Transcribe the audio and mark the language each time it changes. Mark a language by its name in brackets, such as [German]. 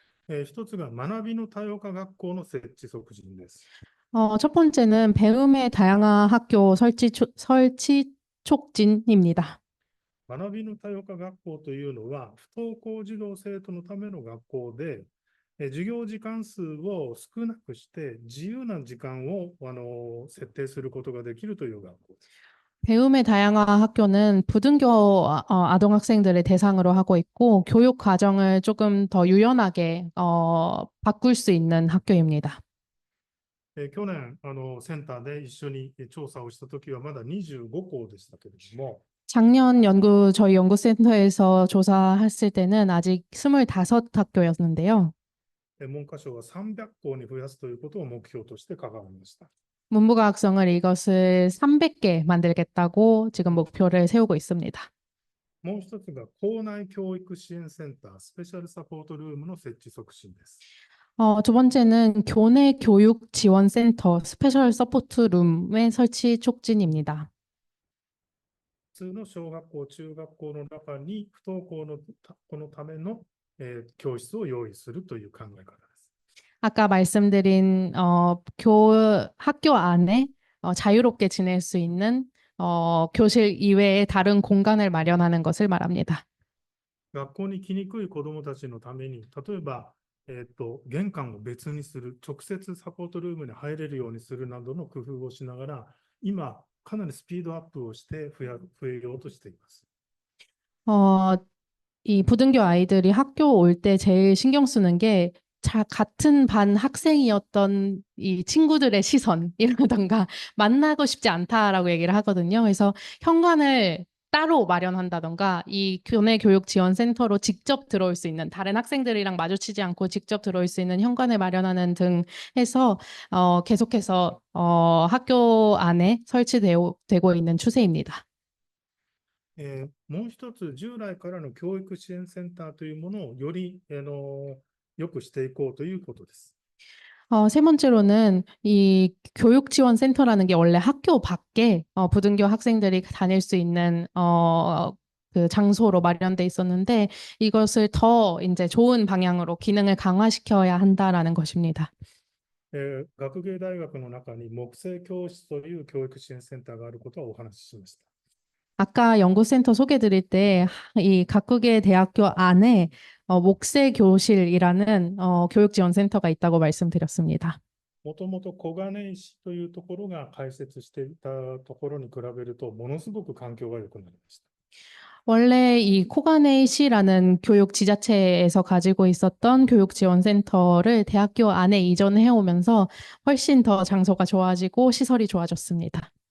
[Japanese] 一つが学びの多様化学校の設置促進です。 [Korean] 첫 번째는 배움의 다양한 학교 설치 촉진입니다. [Japanese] 学びの多様化学校というのは、不登校児童・生徒のための学校で、授業時間数を少なくして自由な時間を設定することができるという学校です。 [Korean] 배움의 다양한 학교는 부등교 아동 학생들을 대상으로 하고 있고 교육 과정을 조금 더 유연하게 바꿀 수 있는 학교입니다. [Japanese] 去年センターで一緒に調査をしたときはまだ25校でしたけれども、 [Korean] 작년 저희 연구센터에서 조사했을 때는 아직 25학교였는데요. [Japanese] 文科省は300校に増やすということを目標として掲げました。 [Korean] 문부과학성을 이것을 300개 만들겠다고 지금 목표를 세우고 있습니다. [Japanese] もう一つが校内教育支援センター、スペシャルサポートルームの設置促進です。 [Korean] 두 번째는 교내 교육 지원 센터 스페셜 서포트 룸의 설치 촉진입니다. [Japanese] 普通の小学校、中学校の中に不登校の子のための、教室を用意するという考え方です。 [Korean] 아까 말씀드린 학교 안에 자유롭게 지낼 수 있는 교실 이외의 다른 공간을 마련하는 것을 말합니다. [Japanese] 学校に来にくい子どもたちのために、例えば、玄関を別にする、直接サポートルームに入れるようにするなどの工夫をしながら、今、かなりスピードアップをして増えようとしています。 [Korean] 이 부등교 아이들이 학교 올 때 제일 신경 쓰는 게 같은 반 학생이었던 이 친구들의 시선이라던가 만나고 싶지 않다라고 얘기를 하거든요. 그래서 현관을 따로 마련한다던가 이 교내 교육 지원 센터로 직접 들어올 수 있는 다른 학생들이랑 마주치지 않고 직접 들어올 수 있는 현관을 마련하는 등 해서 계속해서 학교 안에 설치되고 있는 추세입니다. [Japanese] もう一つ、従来からの教育支援センターというものをより良くしていこうということです。 [Korean] 세 번째로는 이 교육지원센터라는 게 원래 학교 밖에 부등교 학생들이 다닐 수 있는 그 장소로 마련돼 있었는데 이것을 더 이제 좋은 방향으로 기능을 강화시켜야 한다라는 것입니다. [Japanese] 学芸大学の中に木星教室という教育支援センターがあることはお話ししました。 [Korean] 아까 연구센터 소개 드릴 때 이 각국의 대학교 안에 목세 교실이라는 교육지원센터가 있다고 말씀드렸습니다. [Japanese] もともと小金井市というところが開設していたところに比べると、ものすごく環境が良くなりました。 [Korean] 원래 이 코가네이시라는 교육 지자체에서 가지고 있었던 교육지원센터를 대학교 안에 이전해 오면서 훨씬 더 장소가 좋아지고 시설이 좋아졌습니다.